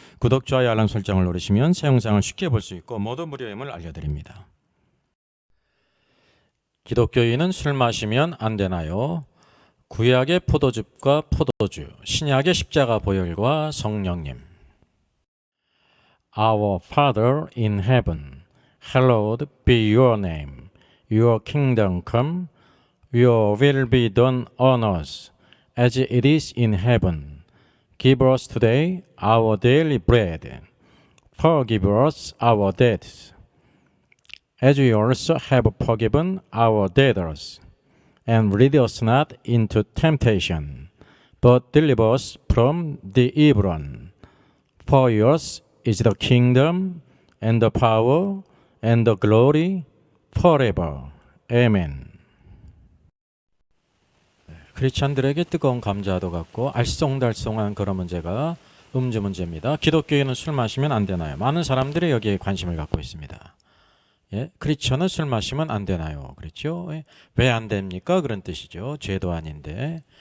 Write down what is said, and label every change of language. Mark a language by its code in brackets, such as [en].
[ko] 구독, 좋아요, 알람 설정을 누르시면 새 영상을 쉽게 볼 수 있고 모두 무료임을 알려드립니다. 기독교인은 술 마시면 안 되나요? 구약의 포도즙과 포도주, 신약의 십자가 보혈과 성령님. [en] Our Father in heaven, hallowed be your name. Your kingdom come, your will be done on earth as it is in heaven. Give us today our daily bread. Forgive us our debts, as we also have forgiven our debtors. And lead us not into temptation, but deliver us from the evil one. For yours is the kingdom, and the power, and the glory, forever. Amen. [ko] 크리스찬들에게 뜨거운 감자도 같고 알쏭달쏭한 그런 문제가 음주 문제입니다. 기독교인은 술 마시면 안 되나요? 많은 사람들이 여기에 관심을 갖고 있습니다. 예, 크리스천은 술 마시면 안 되나요? 그렇죠? 예, 왜 안 됩니까? 그런 뜻이죠. 죄도 아닌데.